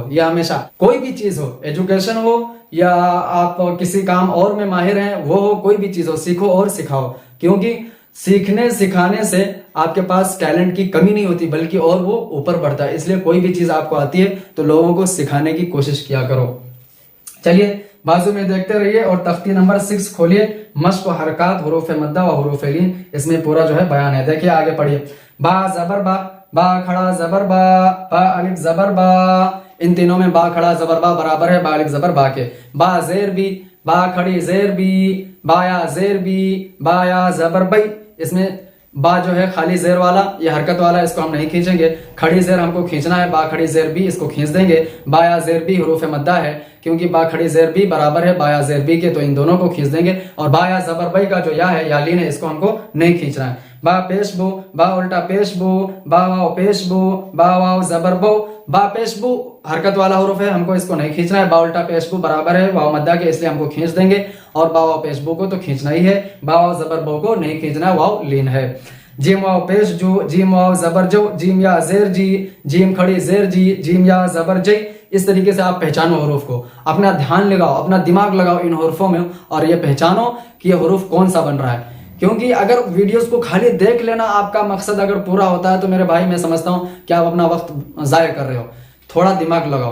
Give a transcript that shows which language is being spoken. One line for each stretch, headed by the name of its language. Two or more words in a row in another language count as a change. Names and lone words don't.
Urdu: یہ ہمیشہ کوئی بھی چیز ہو، ایجوکیشن ہو یا آپ کسی کام اور میں ماہر ہیں وہ ہو، کوئی بھی چیز ہو، سیکھو اور سکھاؤ، کیونکہ سیکھنے سکھانے سے آپ کے پاس ٹیلنٹ کی کمی نہیں ہوتی بلکہ اور وہ اوپر بڑھتا ہے۔ اس لیے کوئی بھی چیز آپ کو آتی ہے تو لوگوں کو سکھانے کی کوشش کیا کرو۔ چلیے بازو میں دیکھتے رہیے اور تختی نمبر 6 کھولیے، مشق و حرکات حروف مدہ و حروف لین، اس میں پورا جو ہے بیان ہے۔ دیکھیے آگے پڑھیے، با زبر با، با کھڑا زبر با، با الف زبر با، ان تینوں میں با کھڑا زبر با برابر ہے با الف زبر با کے۔ با زیر بی، با کھڑی زیر بی، با یا زیر بی، با یا زبر بئی، اس میں با جو ہے خالی زیر والا، یہ حرکت والا، اس کو ہم نہیں کھینچیں گے، کھڑی زیر ہم کو کھینچنا ہے، با کھڑی زیر بی، اس کو کھینچ دیں گے۔ با یا زیر بی حروف مدہ ہے، کیونکہ با کھڑی زیر بی برابر ہے با یا زیر بی کے، تو ان دونوں کو کھینچ دیں گے، اور با یا زبر بئی کا جو یا ہے یا لین ہے اس کو ہم کو نہیں کھینچنا ہے۔ با پیش بو، با الٹا پیش بو، با واو پیش بو، با واو زبر بو، با پیش بو حرکت والا حروف ہے، ہم کو اس کو نہیں کھینچنا ہے، با الٹا پیش بو برابر ہے واو مدہ کے، اس لیے ہم کو کھینچ دیں گے، اور با واو پیش بو کو تو کھینچنا ہی ہے، با واو زبر بو کو نہیں کھینچنا ہے، واو لین ہے۔ جیم واو پیش جو، جیم واو زبر جو، جیم یا زیر جی، جیم کھڑی زیر جی، جیم یا زبر جی، اس طریقے سے آپ پہچانو حروف کو، اپنا دھیان لگاؤ، اپنا دماغ لگاؤ ان حروفوں میں، اور یہ پہچانو کہ یہ حروف کون سا بن رہا ہے، کیونکہ اگر ویڈیوز کو خالی دیکھ لینا آپ کا مقصد اگر پورا ہوتا ہے تو میرے بھائی میں سمجھتا ہوں کہ آپ اپنا وقت ضائع کر رہے ہو، تھوڑا دماغ لگاؤ۔